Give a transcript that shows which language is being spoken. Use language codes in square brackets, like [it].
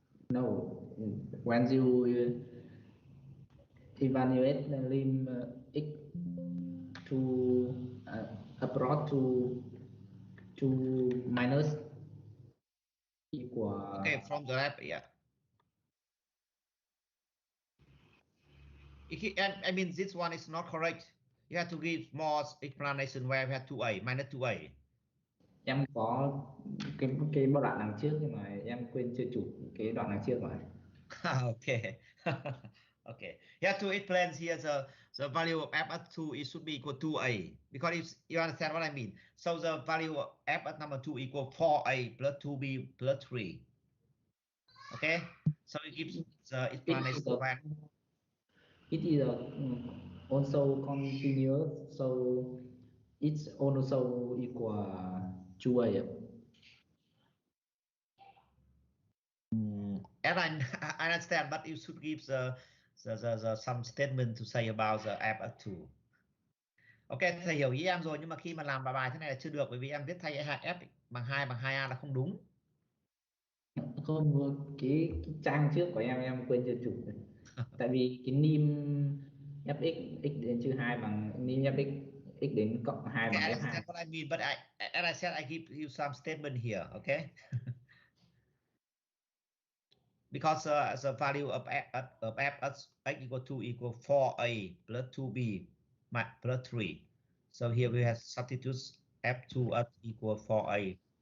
[en] No, when you evaluate the lim x to approach to minus equal. Okay, from the left, yeah. I mean, this one is not correct. You have to give more explanation where we have 2a minus 2a. [vi] Em có cái đoạn đằng trước nhưng mà em quên chưa chụp cái đoạn đằng trước rồi. [en] Okay. Okay. You have to explain here the value of f at 2 it should be equal to 2a, because if you understand what I mean. So the value of f at number 2 equal 4a plus 2b plus 3. Okay. So it gives the explanation when it is also continuous, so it's also equal to a. And I understand, but you should give the some statement to say about the f at 2. [vi] Ok, thầy hiểu ý em rồi, nhưng mà khi mà làm bài thế này là chưa được, bởi vì em viết thay f bằng 2 bằng 2a là không đúng. Không, cái trang trước của em quên chưa chụp. Tại vì cái nim fx x đến trừ 2 bằng nim fx x đến cộng 2 bằng f2. [en] That's what I mean, but as I said, I give you some statement here, okay? Because the value of f at x equal to equal 4a plus 2b plus 3. So here we have substitute f2 at equal 4a.